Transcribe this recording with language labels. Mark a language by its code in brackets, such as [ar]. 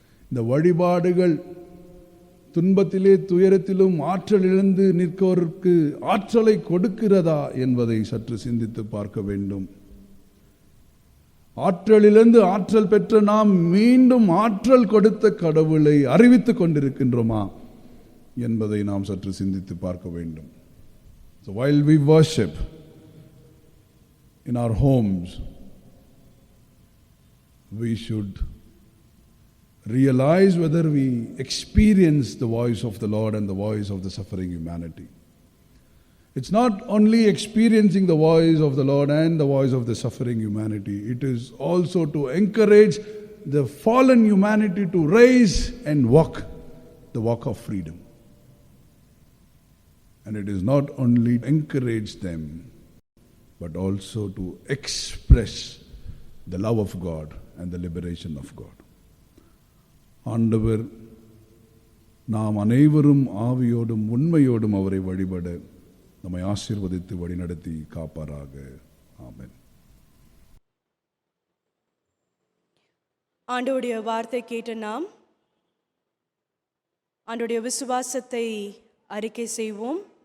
[ta] இந்த வழிபாடுகள் துன்பத்திலே துயரத்திலும் ஆற்றல் இழந்து நிற்கோருக்கு ஆற்றலை கொடுக்கிறதா என்பதை சற்று சிந்தித்து பார்க்க வேண்டும். ஆற்றலிலிருந்து ஆற்றல் பெற்ற நாம் மீண்டும் ஆற்றல் கொடுத்த கடவுளை அறிவித்துக் கொண்டிருக்கின்றோமா என்பதை நாம் சற்று சிந்தித்து பார்க்க வேண்டும். [en] So while we worship in our homes, we should realize whether we experience the voice of the Lord and the voice of the suffering humanity. It's not only experiencing the voice of the Lord and the voice of the suffering humanity, it is also to encourage the fallen humanity to rise and walk the walk of freedom. And it is not only encourage them, but also to express the love of God and the liberation of God. [ta] ஆண்டவர் நாம் அனைவரும் ஆவியோடும் உண்மையோடும் அவரை வழிபட நம்மை ஆசீர்வதித்து வழிநடத்தி காப்பாராக. ஆமென். ஆண்டவருடைய வார்த்தை கேட்ட நாம் ஆண்டவருடைய விசுவாசத்தை அறிக்கை செய்வோம்.